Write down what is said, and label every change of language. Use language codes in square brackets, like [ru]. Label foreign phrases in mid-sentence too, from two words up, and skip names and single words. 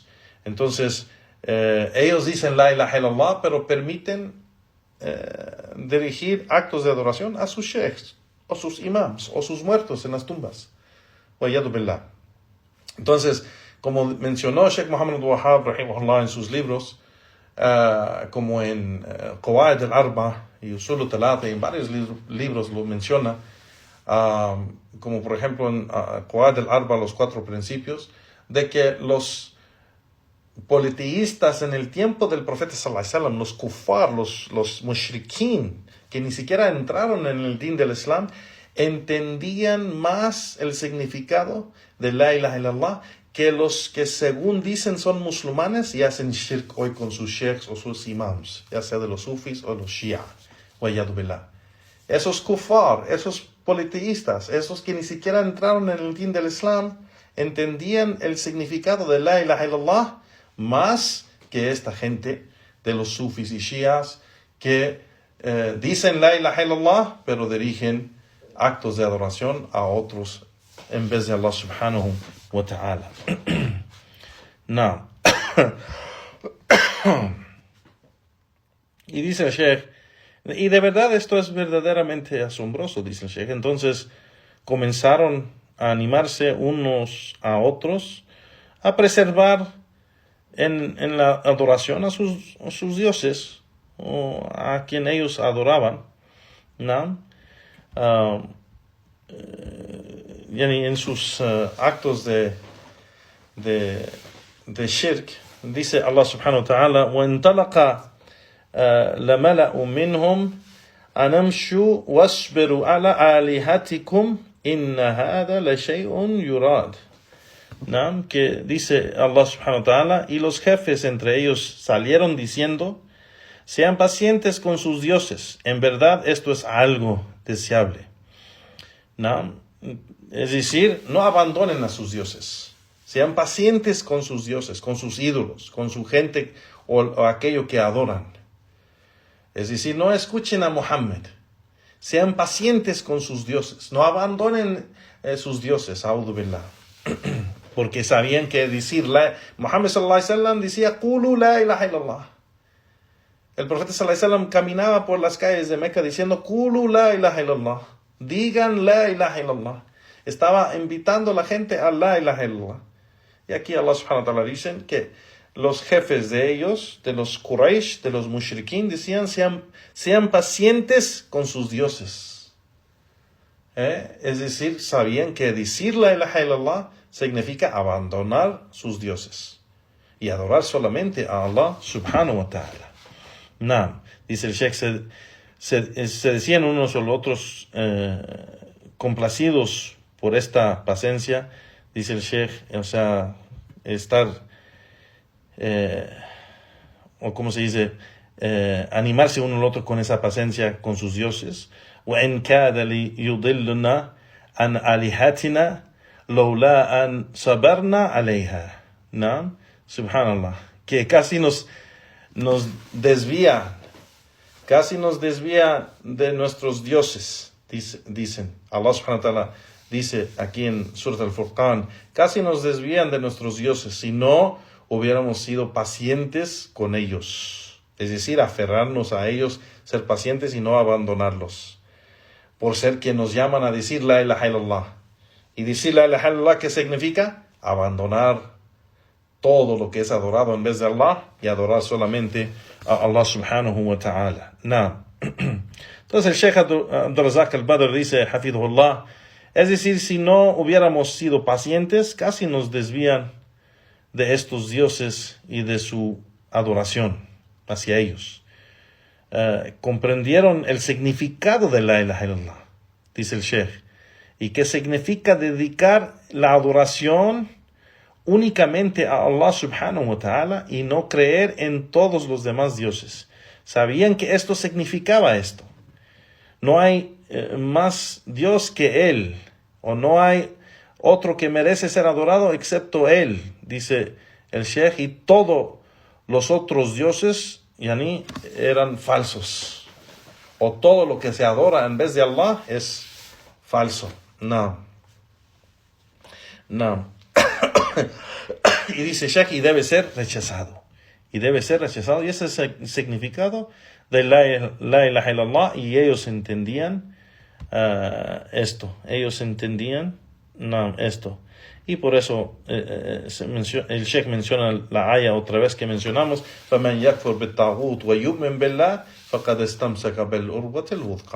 [es] Entonces ellos dicen [ar] لا إله إلا الله, [es] pero permiten dirigir actos de adoración a sus sheikhs o sus imams o sus muertos en las tumbas. [ar] والعياذ بالله. [es] Entonces, como mencionó Sheikh Muhammad al-Wahhab rahimahullah en sus libros, como en Qawaid al-Arba y Usul al-Thalatha, y en varios libros lo menciona, como por ejemplo en Qawaid al-Arba, los 4 principios, de que los politeístas en el tiempo del profeta [ar] صلى الله عليه وسلم, [es] los kuffar, los mushrikin, que ni siquiera entraron en el din del Islam, entendían más el significado de [ar] لا إله إلا الله [es] que los que según dicen son musulmanes y hacen shirk hoy con sus sheikhs o sus imams, ya sea de los sufis o los shia. [ar] والعياذ بالله. [es] esos kufar, esos politeístas, esos que ni siquiera entraron en el din del Islam, entendían el significado de [ar] لا إله إلا الله [es] más que esta gente de los sufis y shias que dicen [ar] لا إله إلا الله, [es] pero dirigen actos de adoración a otros en vez de [ar] الله سبحانه وتعالى. [es] No. Y dice el Sheikh, y de verdad esto es verdaderamente asombroso, dice el Sheikh. Entonces comenzaron a animarse unos a otros a preservar en la adoración a sus dioses, o a quien ellos adoraban, ¿no? En sus actos de shirk, dice [ar] الله سبحانه وتعالى, وَانْطَلَقَ لَمَلَأُ مِنْهُمْ أَنَمْشُوا وَاصْبِرُوا عَلَى آلِهَتِكُمْ إِنَّ هَذَا لَشَيْءٌ يُرَادٌ. [es] ¿No? Que dice [ar] الله سبحانه وتعالى, [es] y los jefes entre ellos salieron diciendo, sean pacientes con sus dioses, en verdad esto es algo deseable. ¿No? Es decir, no abandonen a sus dioses, sean pacientes con sus dioses, con sus ídolos, con su gente o aquello que adoran. Es decir, no escuchen a Muhammad, sean pacientes con sus dioses, no abandonen sus dioses, [ar] أعوذ بالله. [es] Porque sabían que decir Muhammad [ar] صلى الله عليه وسلم [es] decía [ar] قولوا لا إله إلا الله. [es] El profeta [ar] صلى الله عليه وسلم [es] caminaba por las calles de Meca diciendo [ar] قولوا لا إله إلا الله. [es] Digan [ar] لا إله إلا الله. [es] Estaba invitando a la gente a [ar] لا إله إلا الله. [es] Y aquí [ar] الله سبحانه وتعالى [es] dice que los jefes de ellos, de los Quraysh, de los mushrikin, decían sean pacientes con sus dioses. Es decir, sabían que decir [ar] لا إله إلا الله [es] significa abandonar sus dioses y adorar solamente a [ar] الله سبحانه وتعالى. [es] No, dice el Sheikh, se decían unos o los otros complacidos por esta paciencia, dice el Sheikh, o sea, estar, o como se dice, animarse uno al otro con esa paciencia con sus dioses. [ar] وَإِنْ كَادَ لِيُضِلُّنَا عَنْ آلِهَتِنَا لولا أن صبرنا عليها. [es] ¿No? Subhanallah. Que casi nos desvía de nuestros dioses, dicen. [ar] الله سبحانه وتعالى [es] dice aquí en Surat al-Furqan, casi nos desvían de nuestros dioses si no hubiéramos sido pacientes con ellos. Es decir, aferrarnos a ellos, ser pacientes y no abandonarlos. Por ser quien nos llaman a decir [ar] لا إله إلا الله. [es] Y decir [ar] لا إله إلا الله, [es] ¿qué significa? Abandonar todo lo que es adorado en vez de Allah y adorar solamente a [ar] الله سبحانه وتعالى. [es] No. Entonces el Sheikh Abdul Razak al-Badr dice, hafidhullah, es decir, si no hubiéramos sido pacientes, casi nos desvían de estos dioses y de su adoración hacia ellos. Comprendieron el significado de [ar] لا إله إلا الله, [es] dice el Sheikh, y que significa dedicar la adoración únicamente a [ar] الله سبحانه وتعالى [es] y no creer en todos los demás dioses. Sabían que esto significaba esto. No hay más Dios que Él, o no hay otro que merece ser adorado excepto Él, dice el Sheikh, y todos los otros dioses eran falsos. O todo lo que se adora en vez de Allah es falso. No. Y dice Sheikh, y debe ser rechazado. Y ese es el significado de [ar] لا إله إلا الله. [es] Y ellos entendían esto. Esto. Y por eso el Sheikh menciona la aya otra vez que mencionamos. [ar] فَمَنْ يَكْفُرْ بِالطَّاغُوتِ وَيُؤْمِنْ بِاللَّهِ فَقَدْ اسْتَمْسَكَ بِالْعُرْوَةِ الْوُثْقَى.